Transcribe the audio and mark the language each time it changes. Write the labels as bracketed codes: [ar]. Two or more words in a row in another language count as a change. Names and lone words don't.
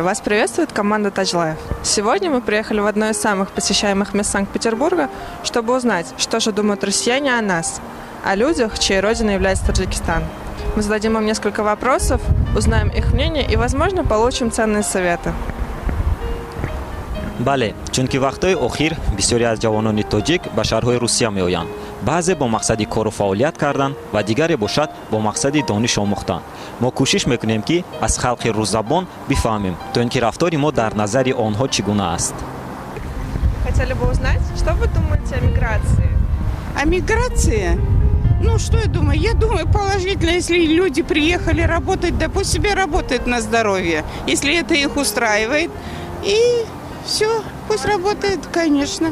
[ru] Вас приветствует команда Touch Life. Сегодня мы приехали в одно из самых посещаемых мест Санкт-Петербурга, чтобы узнать, что же думают россияне о нас, о людях, чьей родиной является Таджикистан. Мы зададим им несколько вопросов, узнаем их мнение и, возможно, получим ценные советы. [tg] бале, чунки вақтҳои охир бисёре аз ҷавонони тоҷик ба шаҳрҳои Русия меоянд. Баъзе бо мақсади кору фаъолият кардан ва дигаре бошад бо мақсади дониш омӯхтан. мо кӯшиш мекунем ки аз халқи рӯззабон бифаҳмем, то ин ки рафтори мо дар назари онҳо чӣ гуна аст. [ru] Хотели бы узнать, что вы думаете о миграции? О миграции? Ну, что я думаю? Я думаю положительно, если люди приехали работать, да пусть себе работают на здоровье, если это их устраивает. И все, пусть работают, конечно.